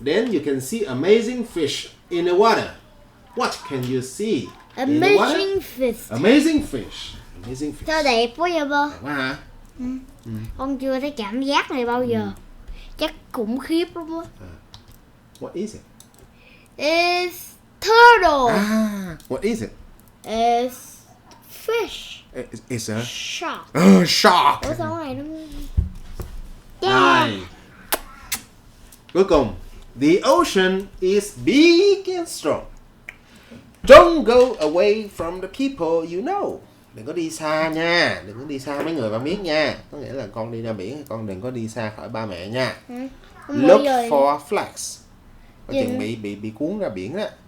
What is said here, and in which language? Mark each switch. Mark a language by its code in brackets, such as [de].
[en] Then you can see amazing fish in the water. What can you see in the water? Amazing fish. Amazing fish. Amazing fish. [vi] Sao đẹp quá vậy bơ? Đẹp quá hả? Con chưa thấy cảm giác này bao giờ. Chắc khủng khiếp lắm á. [en] What is it? It's turtle. What is it? It's fish. It's a Shark. shark. [vi] Ủa sao cái này nó... Rồi. Cuối cùng, [en] the ocean is big and strong. Don't go away from the people you know. [vi] Đừng có đi xa nha, đừng có đi xa mấy người bạn biết nha. Có nghĩa là con đi ra biển, con đừng có đi xa khỏi ba mẹ nha. [en] Look for flags. [vi] Có chừng bị cuốn ra biển đó.